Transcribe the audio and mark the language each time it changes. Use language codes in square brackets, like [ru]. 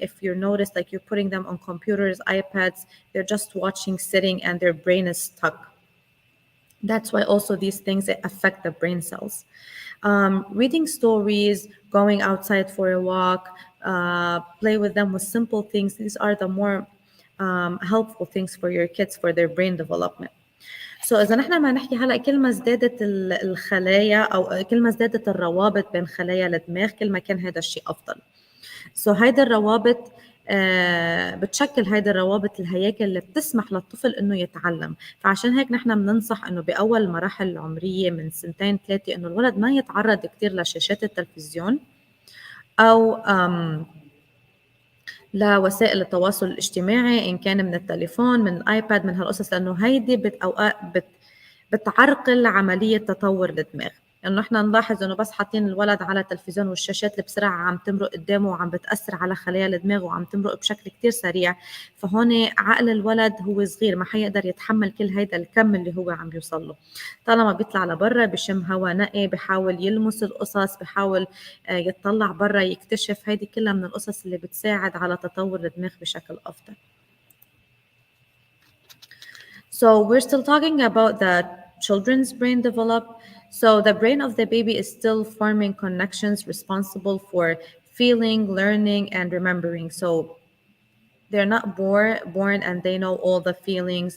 [en] If you notice, like you're putting them on computers, iPads, they're just watching, sitting, and their brain is stuck. That's why also these things affect the brain cells. Reading stories, going outside for a walk, play with them with simple things. These are the more helpful things for your kids for their brain development. [ar] So إذا نحن ما نحكي هلا كل ما ازدادت الخلايا أو كل ما ازدادت الروابط بين خلايا الدماغ كل ما كان هذا الشيء أفضل. So هيدا الروابط بتشكل هيدا الروابط الهياكل اللي بتسمح للطفل انه يتعلم. فعشان هيك نحن بننصح انه باول المراحل العمريه من 2-3 انه الولد ما يتعرض كثير لشاشات التلفزيون او لوسائل التواصل الاجتماعي، ان كان من التليفون من الايباد من هالقصص، لانه هيدي اوقات بتعرقل عمليه تطور الدماغ. إنه إحنا نلاحظ إنه بس حاطين الولد على التلفزيون والشاشات اللي بسرعة عم تمرق قدامه وعم بتأثر على خلايا الدماغ وعم تمرق بشكل كتير سريع، فهون عقل الولد هو صغير ما حيقدر يتحمل كل هيدا الكم اللي هو عم يوصل له. طالما بيطلع لبرا بشم هوا نقي، بحاول يلمس القصص، بحاول يتطلع برا يكتشف، هيدي كلها من القصص اللي بتساعد على تطور الدماغ بشكل أفضل. [en] So we're still talking about the children's brain develop. So the brain of the baby is still forming connections responsible for feeling, learning, and remembering. So they're not born and they know all the feelings.